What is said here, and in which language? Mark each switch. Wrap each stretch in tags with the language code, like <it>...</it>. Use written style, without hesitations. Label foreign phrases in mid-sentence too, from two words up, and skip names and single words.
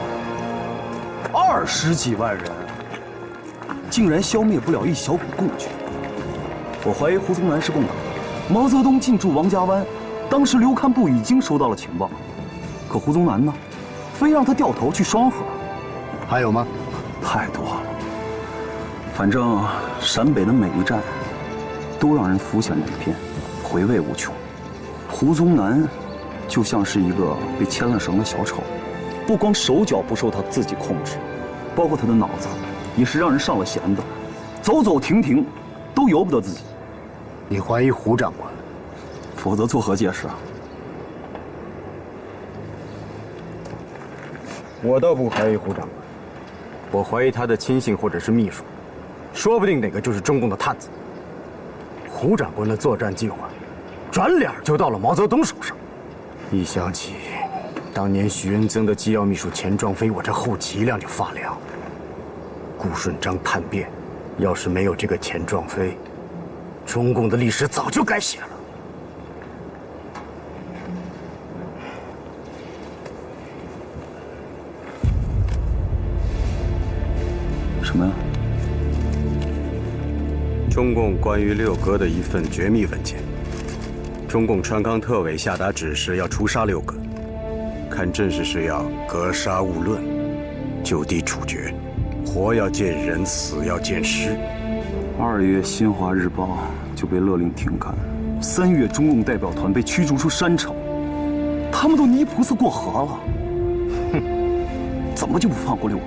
<zh>20 幾萬人，竟然消滅不了一小股共軍。我懷疑胡宗南是共黨，毛澤東進駐王家灣，當時劉堪部已經收到了情報，可胡宗南呢，非讓他掉頭去雙河。還有嗎？太多了。反正陝北的每一站，都讓人浮想聯翩，回味無窮。胡宗南就像是一個被牽了繩的小丑，不光手腳不受他自己控制，包括他的腦子也是讓人上了弦的，走走停停都由不得自己。你懷疑胡長官？否則作何解釋啊？我倒不懷疑胡長官， 我懷疑他的親信或者是秘書，說不定哪個就是中共的探子。胡長官的作戰計劃，轉臉就到了毛澤東手上。一想起當年徐恩曾的機要秘書錢壯飛，我這後脊梁就發涼。顧順章叛變，要是沒有這個錢壯飛，中共的歷史早就該寫了。什么呀？中共关于六哥的一份绝密文件。中共川康特委下达指示，要誅杀六哥，看阵势是要格杀勿論，就地處決，活要見人，死要見屍。 2月《新華日報》就被勒令停刊，3月中共代表團被驅逐出山城，他們都泥菩薩過河了，哼，怎麼就不放過六哥？</zh>